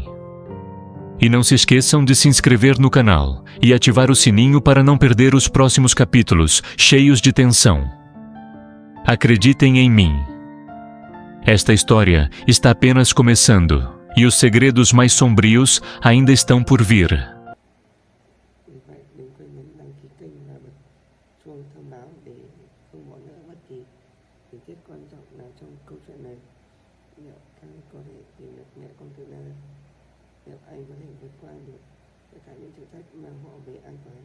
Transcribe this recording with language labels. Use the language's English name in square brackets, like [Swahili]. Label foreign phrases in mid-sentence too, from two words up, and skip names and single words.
[Portuguese] E não se esqueçam de se inscrever no canal e ativar o sininho para não perder os próximos capítulos cheios de tensão. Acreditem em mim. Esta história está apenas começando e os segredos mais sombrios ainda estão por vir. [Vietnamese] Vì vậy, đừng quên nhấn đăng ký kênh và bật chuông thông báo để không bỏ lỡ bất kỳ tình tiết quan trọng nào trong câu chuyện này. Liệu anh có thể tìm được mẹ con Từ Na? Liệu anh có thể vượt qua được tất cả những thử thách mang họ về an toàn?